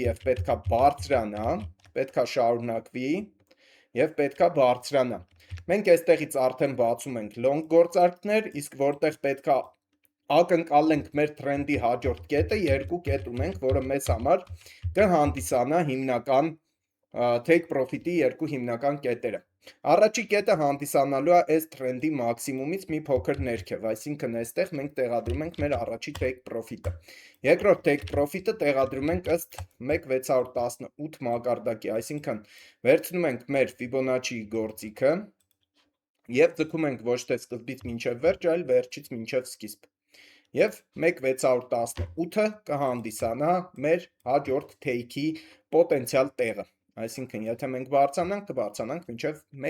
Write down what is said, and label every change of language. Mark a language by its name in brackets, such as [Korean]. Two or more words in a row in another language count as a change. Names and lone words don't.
[Armenian] եւ պետքա բարձրանա, պետքա շարունակվի եւ պետքա բարձրանա։ Մենք այստեղից արդեն բացում ենք long գործարքներ, իսկ որտեղ պետքա ակնկալենք մեր տրենդի հաջորդ կետը, երկու կետ ունենք, որը մեզ համար կհանդիսանա հիմնական [English] take profit- [Armenian] ի երկու հիմնական կետերը։ Առաջի կետը հանդիսանալու է այս տրենդի մաքսիմումից մի փոքր ներքև, այսինքն այստեղ մենք տեղադրում ենք մեր առաջի [English] take profit- [Armenian] ը։ Երկրորդ [English] take profit- [Armenian] ը տեղադրում ենք ըստ 1618 մակարդակի, այսինքն վերցնում ենք մեր Fibonacci գործիքը եւ ձգում ենք ոչ թե սկզբից մինչև վերջ, այլ վերջից մինչև սկիզբ։ Եվ 1618-ը կհանդիսանա մեր հաջորդ take-ի պոտենցիալ տեղը։ Այսինքն, եթե մենք բարձրանանք, կբարձրանանք մինչև